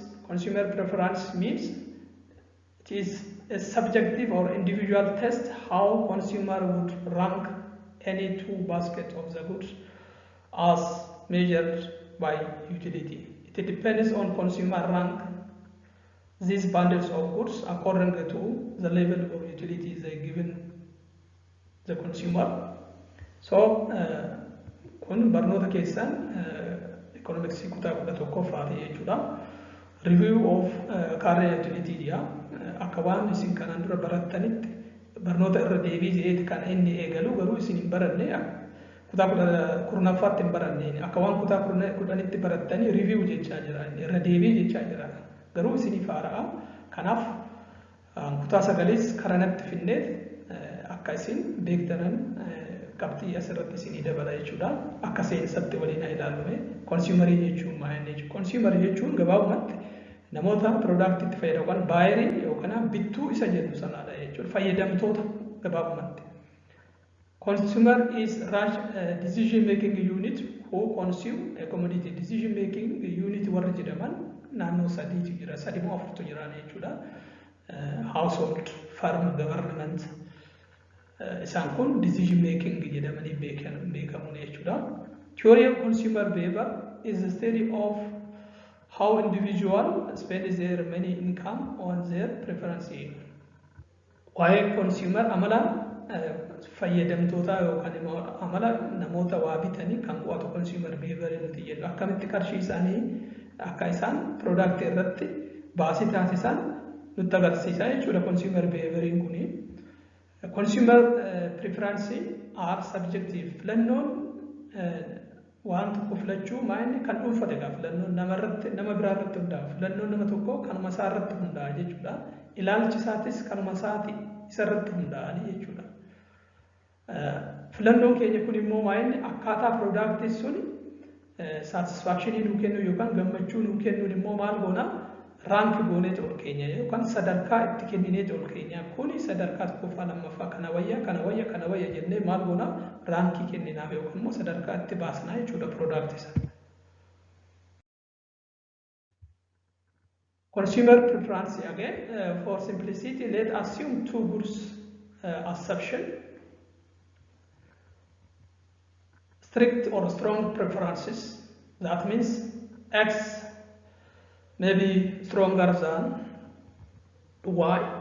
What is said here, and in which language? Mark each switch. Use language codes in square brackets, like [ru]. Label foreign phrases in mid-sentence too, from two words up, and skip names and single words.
[en] Consumer preference means it is a subjective or individual test how consumer would rank any two baskets of the goods as measured by utility. It depends on consumer rank these bundles of goods according to the level of utility they given the consumer. So, [om] kun barnoota keessan economics kutaa kudha tokkoffaati jechuudha. [en] Review of current utility [om] dia akka waan isin kanaan dura barattanitti barnoota irra deebii jedheeti kan inni eegalu garuu isin hin baranne kutaa kurnaffaatti hin baranne akka waan kutaa kudhanitti barattanii review jechaa jira irra deebii jechaa jira garuu isinii faara'a. Kanaaf kutaa sagalees karanatti finneet akka isin beektanan qabxii asirratti isinii dabala jechuudha. Akka seensatti waliin ilaalume consumerii jechuun maal jechuudha? Consumer jechuun gabaabumatti namoota product itti fayyadaman baayerii yookaan bittuu isa jedhu sanaadha jechuudha. Fayyadamtoota gabaabumatti. [en] Consumer is decision making unit who consume a commodity. Decision making unit [om] warra jedhaman naannoo sadiitu jira. Sadii moo afurtu jira jechuudha. [en] Household, farm, government. [om] Isaan kun [en] decision making [om] jedhamanii beekamu jechuudha. [en] Theory of consumer behavior is the study of how individual spend their money income on their preferences. [om] Waa'ee consumer amala fayyadamtoota yookaan amala namoota waa bitanii kan qo'atu [en] consumer behavior [om] nuti jedhu. Akkamitti qarshii isaanii akka isaan product irratti baasii taasisan nutti agarsiisa jechuudha [en] consumer behavior [om] kuni. [en] Consumer preferences are subjective. [om] Filannoon waan tokko filachuu maayini kan dhuunfate egaa filannoon nama biraa irratti hundaa'a. Filannoon nama tokko kanuma isaa irratti hundaa'a jechuudha. Ilaalchi isaatis kanuma isaati isa irratti hundaa'anii jechuudha. Filannoon keenya kun immoo maayini akkaataa product sun satisfactionii nuu kennu yookaan gammachuu nuu kennuun immoo maal goona rank goonee ol keenya yookaan sadarkaa itti kenninee ol keenya kuni sadarkaa tokkoffaa lammaffaa kana wayya jennee maal goona rankii kenninaaf yookaan immoo sadarkaa itti baasnaa jechuudha product isa. [en] Consumer preference again for simplicity let assume two goods assumption. Strict or strong preferences. That means X may be stronger than Y.